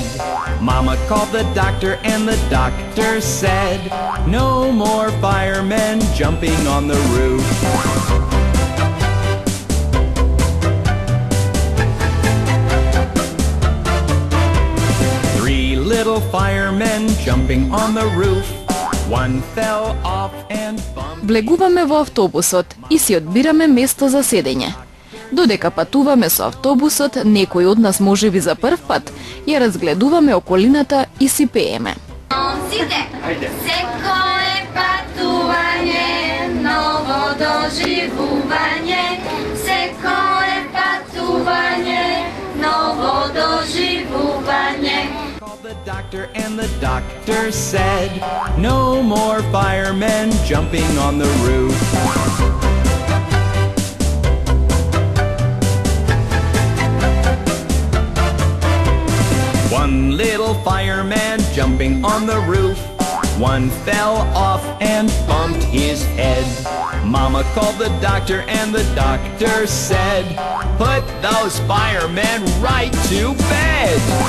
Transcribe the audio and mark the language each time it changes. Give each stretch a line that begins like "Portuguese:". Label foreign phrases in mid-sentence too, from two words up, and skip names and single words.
English: Mama called the doctor and the doctor said, no more firemen jumping on the roof. Three little firemen jumping on the roof. One fell off and bumped.
Macedonian: Влегуваме во автобусот и си одбираме место за седење. Додека патуваме со автобусот, некој од нас можеби за прв пат, ја разгледуваме околината и си пееме. Секо е патување, ново доживување. Секо е патување, ново доживување.
English: Called the doctor and the doctor said, no more firemen jumping on the roof. One little fireman jumping on the roof. One fell off and bumped his head. Mama called the doctor and the doctor said, put those firemen right to bed.